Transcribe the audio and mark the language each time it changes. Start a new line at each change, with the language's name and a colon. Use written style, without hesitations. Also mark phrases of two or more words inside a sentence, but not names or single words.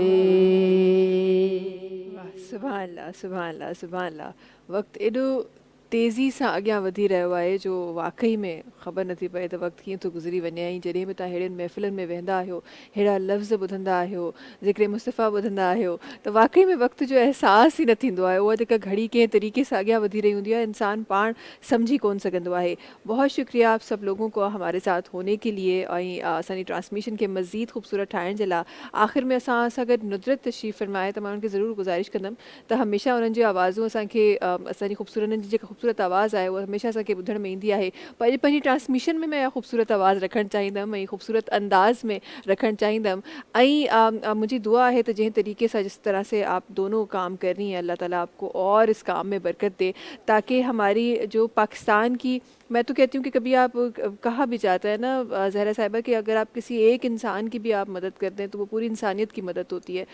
Arabic: سبحان الله سبحان الله سبحان الله.
Sindhi: वक्त एॾो तेज़ी सां अॻियां वधी रहियो आहे जो वाक़ई में ख़बर नथी पए त वक़्तु कीअं थो गुज़री वञे। ऐं जॾहिं बि तव्हां अहिड़ियुनि महफ़िलुनि में वेंदा आहियो, अहिड़ा लफ़्ज़ ॿुधंदा आहियो, ज़िक्र मुस्तफ़ा ॿुधंदा आहियो, त वाक़ई में वक़्त जो अहसास ई न थींदो आहे। उहा जेका घड़ी कंहिं तरीक़े सां अॻियां वधी रही हूंदी आहे, इंसान पाण सम्झी कोन सघंदो आहे।
Urdu: بہت شکریہ آپ سب لوگوں کو ہمارے ساتھ ہونے کے لیے
Sindhi: ऐं असांजी ट्रांसमिशन खे मज़ीद ख़ूबसूरत ठाहिण जे लाइ। आख़िर में असां सां गॾु नुसरत तशरीफ़ फरमाए त मां उनखे ज़रूरु गुज़ारिश कंदमि त हमेशह उन्हनि जी आवाज़ूं असांखे असांजी ख़ूबसूरत जी जेका ख़ूबसूरत आवाज़ आहे उहा हमेशह असांखे ॿुधण में ईंदी आहे। पर पंहिंजी ट्रांसमिशन में मैं ख़ूबसूरत आवाज़ रखणु चाहींदमि ऐं ख़ूबसूरत अंदाज़ में रखणु चाहींदमि।
Urdu: ऐं مجھے دعا ہے تو جیسے طریقے سے جس طرح سے آپ دونوں کام کر رہی ہیں، اللہ تعالیٰ آپ کو اور اس کام میں برکت دے، تاکہ ہماری جو پاکستان کی، میں تو کہتی ہوں کہ کبھی آپ کہا بھی جاتا ہے نا زہرا صاحبہ کہ اگر آپ کسی ایک انسان کی بھی آپ مدد کرتے ہیں تو وہ پوری انسانیت کی مدد ہوتی ہے।